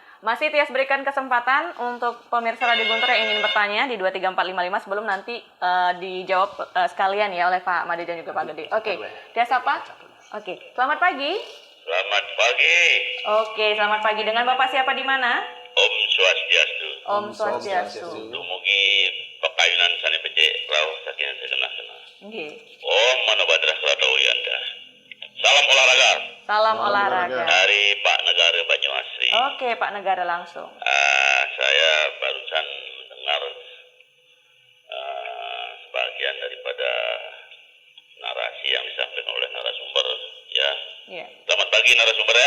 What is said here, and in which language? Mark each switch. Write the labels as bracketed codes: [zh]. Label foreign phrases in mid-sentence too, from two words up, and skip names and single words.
[id] Masih Tias berikan kesempatan untuk pemirsa Radio Guntur yang ingin bertanya di 23455 sebelum nanti dijawab sekalian ya oleh Pak Made dan juga Pak Gede. Oke, Tias apa? Oke, selamat pagi. Selamat pagi. Oke, selamat pagi. Dengan Bapak siapa di mana? [sa] Om Swastiastu. Om Swastiastu. [ban] Dumugi pakayunan sane becek rauh saking segenah-genah. Nggih. [sa] Om Manobadra Kratawiyanda. [id] Salam olahraga. Salam olahraga. Dari Pak Negara Banyuasri. Oke, Pak Negara langsung. Saya barusan mendengar sebagian daripada narasi yang disampaikan oleh narasumber ya. Selamat pagi narasumber ya.